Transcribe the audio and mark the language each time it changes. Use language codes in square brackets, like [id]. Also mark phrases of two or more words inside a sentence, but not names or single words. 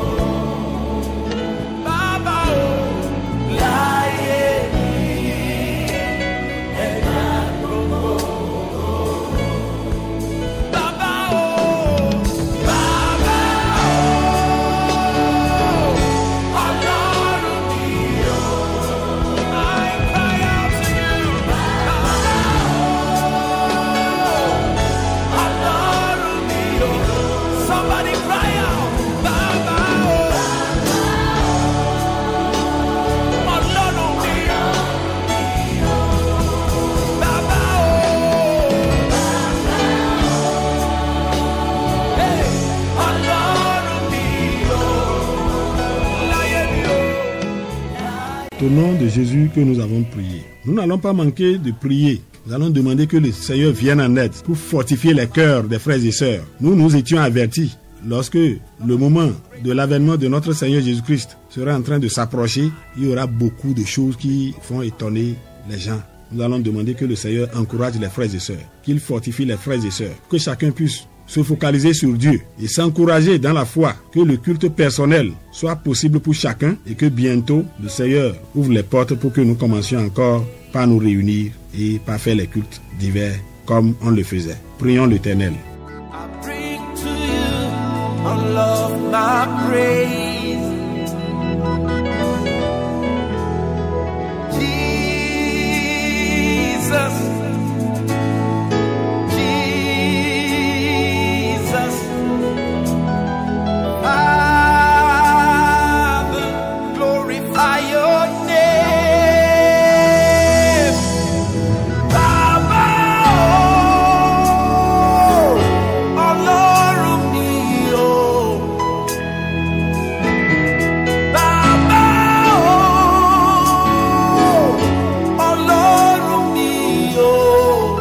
[yo] Baba, oh. Láyé mi, ẹ máa gbogbo ògo. Baba, oh. Baba, oh. Ọlọ́run mi, oh. [en] I cry out to you. [yo] Baba, oh. [en] Ọlọ́run mi, oh. Somebody cry out. [yo] Baba, oh. Ọlọ́run mi, oh. Baba, oh. Hey, Ọlọ́run mi, oh. Láyé mi, oh. [fr] Au nom de Jésus que nous avons prié. Nous n'allons pas manquer de prier. Nous allons demander que le Seigneur vienne en aide pour fortifier les cœurs des frères et sœurs. Nous étions avertis lorsque le moment de l'avènement de notre Seigneur Jésus-Christ sera en train de s'approcher. Il y aura beaucoup de choses qui font étonner les gens. Nous allons demander que le Seigneur encourage les frères et sœurs, qu'il fortifie les frères et sœurs, que chacun puisse se focaliser sur Dieu et s'encourager dans la foi, que le culte personnel soit possible pour chacun et que bientôt le Seigneur ouvre les portes pour que nous commencions encore par nous réunir et par faire les cultes divers comme on le faisait. Prions l'Éternel. [en] I bring to you all of my praise. Jesus, Jesus, Father, glorify your name. [yo] Baba, oh, Ọlọ́run mi, oh. Baba, oh, Ọlọ́run mi, oh.